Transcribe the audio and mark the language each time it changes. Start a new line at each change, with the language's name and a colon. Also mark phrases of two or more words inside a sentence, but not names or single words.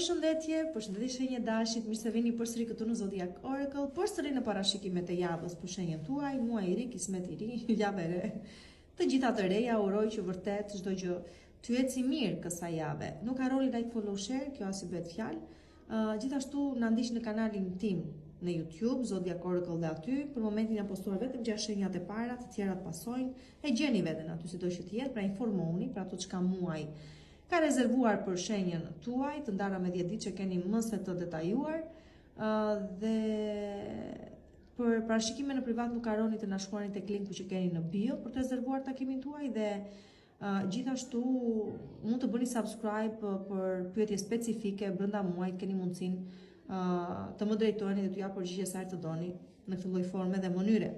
Albanian: Përshëndetje shenjë dashit, mirë se vini përsëri këtu në Zodiac Oracle, përsëri në parashikimet e javës për shenjën tuaj, muaj i ri, kismet i ri, javë e re. Të gjitha të reja, uroj që vërtet çdo gjë të eci mirë kësaj jave. Nuk harroni
English: like, follow, share,
Albanian: kjo as i bëhet fjalë. Gjithashtu na ndiqni në kanalin tim në YouTube, Zodiac Oracle dhe aty. Për momentin jam postuar vetëm 6 shenjat e para, të tjerat pasojnë. E gjeni veten aty sido që të jetë, pra informohuni për ato çka muaj ka rezervuar për shenjën tuaj, të ndara me 10 ditë që keni më se të detajuar, dhe për parashikime në privat nuk harroni të na shkruani tek linku që keni në bio për të rezervuar takimin tuaj, dhe gjithashtu mund të bëni subscribe për pyetje specifike brenda muajit, keni mundësinë të më drejtoheni dhe t'ju jap përgjigje sa herë të doni në këtë lloj forme dhe mënyre.